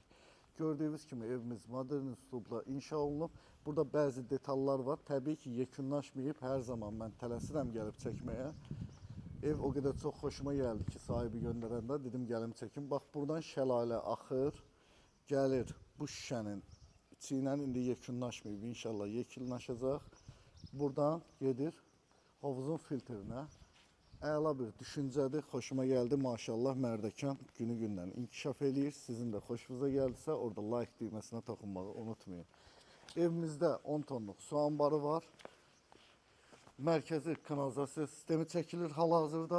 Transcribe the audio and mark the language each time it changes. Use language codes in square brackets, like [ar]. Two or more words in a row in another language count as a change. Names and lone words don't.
[az] Gördüğünüz gibi evimiz modern üslubla inşa olunub. Burada bazı detallar var. Tabii ki yekunlaşmayıb. [tr] Her zaman ben tələsirəm gəlib çəkməyə. Ev o kadar çok hoşuma geldi ki sahibi gönderende dedim gelim çekin. Bak buradan şelale akır, gelir bu şişenin içiyle indi yekunlaşmayıb inşallah yekunlaşacak. [az] Buradan gedir havuzun filtrine. Əla bir düşüncədir, hoşuma geldi maşallah Mərdəkan günü-gündən inkişaf eləyir. [tr] Sizin de hoşunuza geldiyse orada like düymesine toxunmağı unutmayın. [az] Evimizde 10 tonluk su ambarı var. Mərkəzi kanalizasiya sistemi çəkilir hal-hazırda.